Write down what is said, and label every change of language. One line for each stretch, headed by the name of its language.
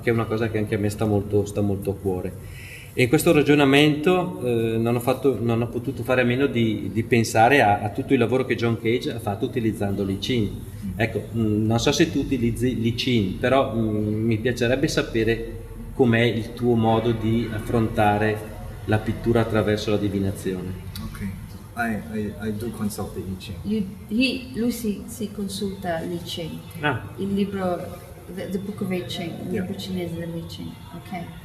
Italian: Che è una cosa che anche a me sta molto a cuore. E in questo ragionamento non ho potuto fare a meno di pensare a tutto il lavoro che John Cage ha fatto utilizzando l'I-Ching. Ecco, non so se tu utilizzi l'I-Ching, però mi piacerebbe sapere com'è il tuo modo di affrontare la pittura attraverso la divinazione.
English: Ok, I do consult the I-Ching.
Italian: Lui si consulta l'I-Ching, il libro,
English: the Book of I-Ching,
Italian: il libro cinese dell'I-Ching, ok?